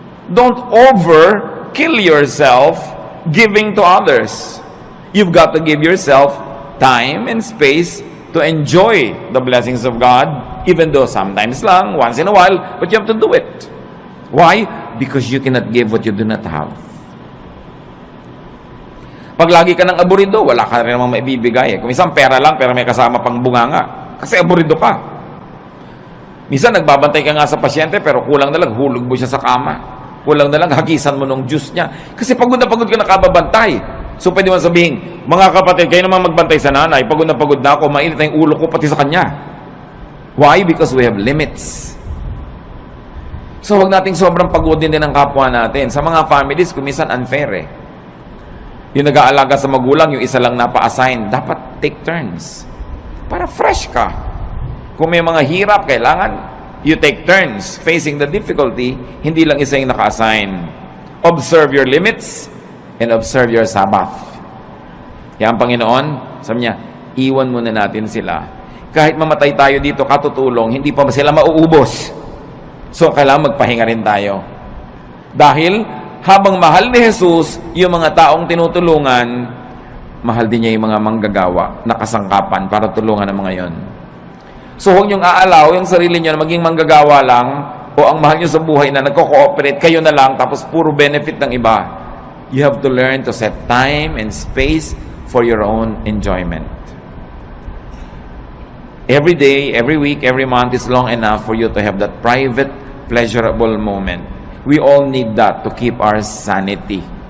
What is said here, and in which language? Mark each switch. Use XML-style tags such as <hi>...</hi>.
<en>Don't kill yourself giving to others. You've got to give yourself time and space to enjoy the blessings of God, even though sometimes lang, once in a while, but you have to do it. Why? Because you cannot give what you do not have.</en> <tl>Pag lagi ka ng aburido, wala ka rin namang maibibigay. Kung minsan pera lang, pero may kasama pang bunganga. Kasi aburido ka. Minsan nagbabantay ka nga sa pasyente, pero kulang na lang, hulog mo siya sa kama. Kulang na lang, hagisan mo ng juice niya. Kasi pagod na pagod ka nakababantay. So pwede mo sabihin, mga kapatid, kayo naman magbantay sa nanay, pagod na ako, mainit na yung ulo ko pati sa kanya.</tl> <en>Why? Because we have limits.</en> <tl>So huwag nating sobrang pagodin din ang kapwa natin. Sa mga families, kumisan unfair eh. Yung nag-aalaga sa magulang, yung isa lang napa-assign, dapat</tl> <en>take turns.</en> <tl>Para fresh ka. Kung may mga hirap, kailangan</tl> <en>you take turns facing the difficulty,</en> <tl>hindi lang isa yung naka-assign.</tl> <en>Observe your limits and observe your Sabbath.</en> <tl>Kaya ang Panginoon, sabi niya, iwan muna natin sila. Kahit mamatay tayo dito, katutulong, hindi pa sila mauubos. So, kailangan magpahinga rin tayo. Dahil, habang mahal ni Jesus, yung mga taong tinutulungan, mahal din niya yung mga manggagawa na kasangkapan para tulungan ang mga yon. So huwag niyong aalaw yung sarili niyo na maging manggagawa lang o ang mahal niyo sa buhay na nagko-cooperate kayo na lang tapos puro benefit ng iba.</tl> <en>You have to learn to set time and space for your own enjoyment. Every day, every week, every month is long enough for you to have that private, pleasurable moment. We all need that to keep our sanity.</en>